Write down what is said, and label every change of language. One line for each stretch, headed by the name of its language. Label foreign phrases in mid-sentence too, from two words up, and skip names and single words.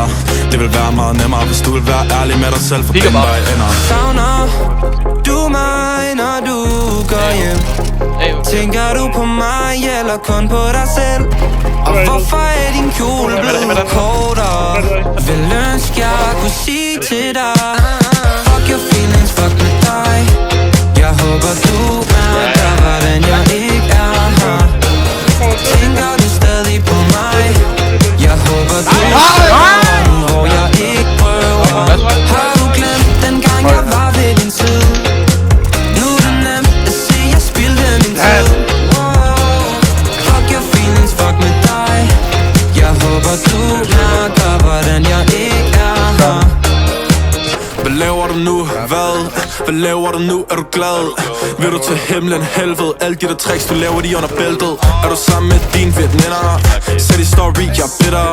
Danish: Det vil være meget nemmere hvis du vil være ærlig med dig selv. For binde dig ender. Savner du mig når du går hjem? Tænker du på mig eller kun på dig selv? Og hvorfor er din kjole blevet kortere? Vil ønske jeg kunne sige til dig
English: fuck your feelings,
Danish: fuck med dig. Jeg håber du mærker hvordan jeg ikke er her. Tænker du stadig på mig? Jeg håber du er hvor jeg ikke prøver. Har du glemt dengang jeg var ved din side? Nu er det nemt at se jeg spildte min tid.
English: Fuck your feelings,
Danish: fuck med dig. Jeg håber du mærker hvordan jeg ikke er her. Hvad laver du nu? Hvad? Hvad laver du nu? Er du glad? Vil du til himlen, helvede? Alle de der tricks, du laver de under bæltet. Er du sammen med dine veninder? Sæt i story, jeg er bitter.